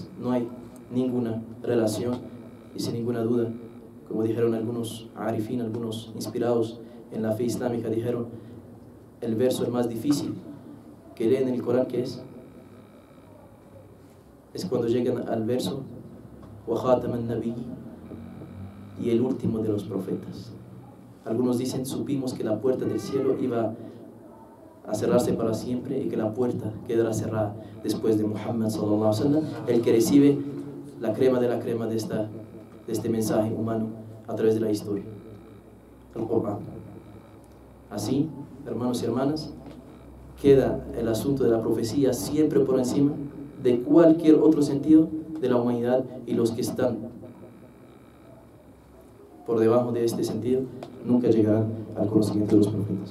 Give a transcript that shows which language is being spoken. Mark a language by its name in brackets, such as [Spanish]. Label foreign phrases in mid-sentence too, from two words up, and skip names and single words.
[Spanish] No hay ninguna relación y sin ninguna duda, como dijeron algunos arifín, algunos inspirados en la fe islámica, dijeron el verso el más difícil que leen en el Corán, que es cuando llegan al verso [Arabic] وخاتم النبيين, [Spanish] y el último de los profetas. Algunos dicen, supimos que la puerta del cielo iba a cerrarse para siempre y que la puerta quedará cerrada después de Muhammad [Arabic] صلى الله عليه وسلم, [Spanish] el que recibe la crema de la crema de este mensaje humano a través de la historia, el Corán. Así, hermanos y hermanas, queda el asunto de la profecía siempre por encima de cualquier otro sentido de la humanidad, y los que están por debajo de este sentido nunca llegarán al conocimiento de los profetas.